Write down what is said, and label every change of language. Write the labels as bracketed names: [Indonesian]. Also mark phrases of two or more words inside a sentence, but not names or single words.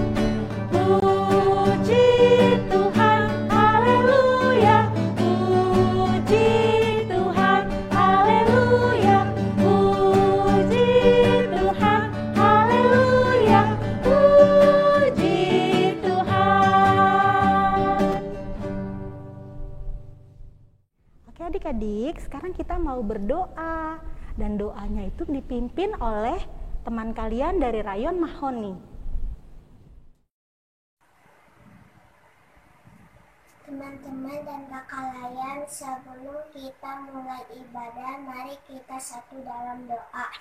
[Indonesian] Puji Tuhan, haleluya, puji Tuhan, haleluya, puji Tuhan, haleluya, puji Tuhan. Oke adik-adik, sekarang kita mau berdoa. Dan doanya itu dipimpin oleh teman kalian dari Rayon Mahoni. Teman-teman dan kakak layan, sebelum kita mulai ibadah, mari kita satu dalam doa.